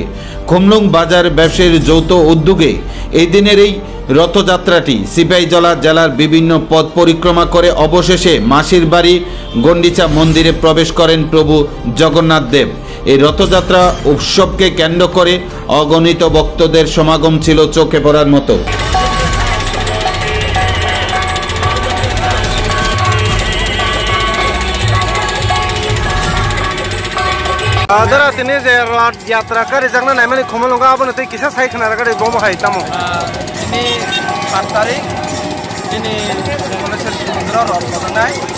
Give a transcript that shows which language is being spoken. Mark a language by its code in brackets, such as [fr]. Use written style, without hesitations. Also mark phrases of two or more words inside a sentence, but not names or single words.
[bn] খুমলুং বাজার ব্যবসায়ীর যৌথ উদ্যোগে এই দিনের এই রথযাত্রাটি সিপাহীজলা জেলার বিভিন্ন পথ পরিক্রমা করে অবশেষে মাসির বাড়ি গন্ডিচা মন্দিরে প্রবেশ করেন প্রভু জগন্নাথ দেব। এই রথযাত্রা উৎসবকে কেন্দ্র করে অগণিত ভক্তদের সমাগম ছিল চোখে পড়ার মতো। [trp] Adara tini je rat yatra kari jangna nai mani khomolonga abone tei kisa sai khana kari bomo hai tamo ini 7 tarik ini Mongoleswar Sumudra rot padanai